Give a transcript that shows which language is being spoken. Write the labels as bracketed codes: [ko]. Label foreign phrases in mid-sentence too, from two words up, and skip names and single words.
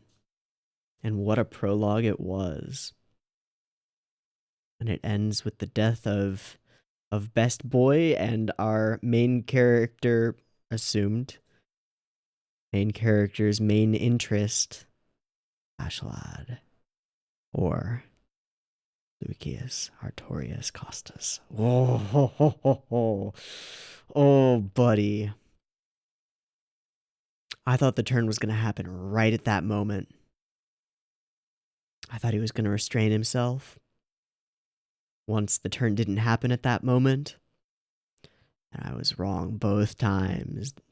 [en] And what a prologue it was. And it ends with the death of Best Boy and our main character assumed. Main character's main interest, Askeladd. Or Lucius Artorius Costas. Oh, ho, ho, ho, ho. Oh, buddy. I thought the turn was going to happen right at that moment. I thought he was going to restrain himself once the turn didn't happen at that moment. And I was wrong both times.